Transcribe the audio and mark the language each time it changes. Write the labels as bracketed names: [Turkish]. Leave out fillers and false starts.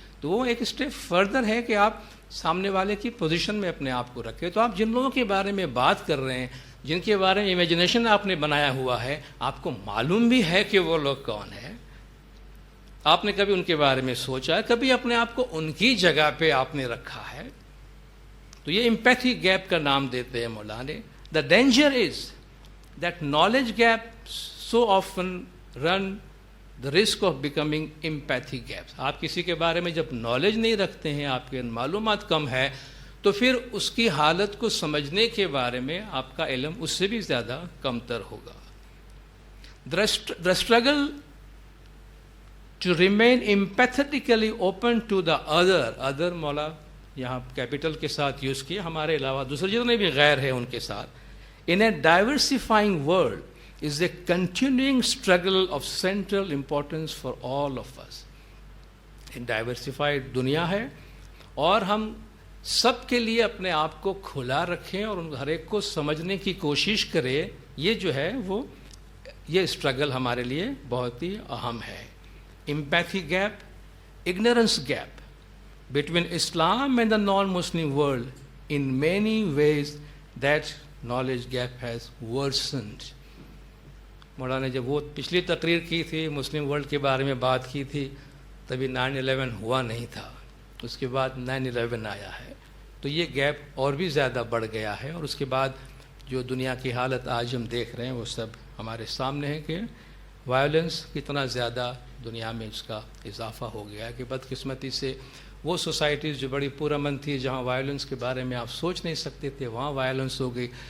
[Urdu] تو وہ ایک اسٹیپ فردر ہے کہ آپ سامنے والے کی پوزیشن میں اپنے آپ کو رکھیں. تو آپ جن لوگوں کے بارے میں بات کر رہے ہیں, جن کے بارے میں امیجنیشن آپ نے بنایا ہوا ہے, آپ کو معلوم بھی ہے کہ وہ لوگ کون ہیں, آپ نے کبھی ان کے بارے میں سوچا ہے, کبھی اپنے آپ کو ان کی جگہ پہ آپ نے رکھا ہے. تو یہ امپیتھی گیپ کا نام دیتے ہیں مولانا. [English] The danger is that knowledge gaps so often run the risk of becoming empathy gaps. [Urdu] آپ کسی کے بارے میں جب نالج نہیں رکھتے ہیں, آپ کے معلومات کم ہے, تو پھر اس کی حالت کو سمجھنے کے بارے میں آپ کا علم اس سے بھی زیادہ کم تر ہوگا. [English] The struggle to remain empathetically open to the other [Urdu] مولا یہاں کیپٹل کے ساتھ [English] Use کیے, ہمارے علاوہ دوسرے جتنے بھی غیر ہیں ان کے ساتھ, in a diversifying world is a continuing struggle of central importance for all of us. [Urdu] ایک diversified دنیا ہے, اور ہم سب کے لیے اپنے آپ کو کھلا رکھیں اور ہر ایک کو سمجھنے کی کوشش کریں. یہ جو ہے وہ یہ اسٹرگل ہمارے لیے بہت ہی اہم ہے. [English] Empathy gap, ignorance gap between Islam and the non-Muslim world, in many ways that knowledge gap has worsened. [Urdu] مولانا نے جب وہ پچھلی تقریر کی تھی, مسلم ورلڈ کے بارے میں بات کی تھی, تبھی 9/11 ہوا نہیں تھا, اس کے بعد 9/11 آیا ہے, تو یہ گیپ اور بھی زیادہ بڑھ گیا ہے. اور اس کے بعد جو دنیا کی حالت آج ہم دیکھ رہے ہیں وہ سب ہمارے سامنے ہے کہ وائلنس کتنا زیادہ دنیا میں اس کا اضافہ ہو گیا ہے. کہ بدقسمتی سے وہ سوسائٹیز جو بڑی پرامن تھی, جہاں وائلنس کے بارے میں آپ سوچ نہیں سکتے تھے, وہاں وائلنس ہو گئی.